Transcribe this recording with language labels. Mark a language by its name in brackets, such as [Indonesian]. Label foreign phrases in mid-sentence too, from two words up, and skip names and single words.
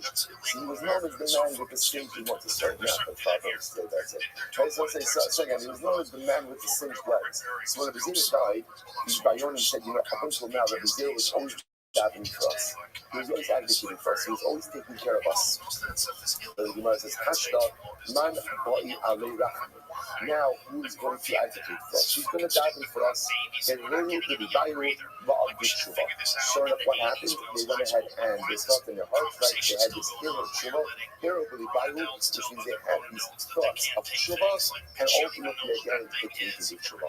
[English] So he was known as the man with the singed. He wants to start now, but that's it. I just want to say again, he was known as the man with the singed legs. So when Rabbi Zera died, the Bayonim said, up until now, Rabbi Zera was always davening for us. He was always advocating for us. He was always taking care of us. The Gemara says, [Aramaic] השתא, מאן בעי עלי רחם. [English] Now, who is going to advocate for us? Who's going to daven for us? Sure enough, what happened? They went ahead and they felt in their hearts, right? They had this [Hebrew] הרהורי תשובה, [English] which means they had these thoughts of tshuva, and ultimately again they came to do tshuva.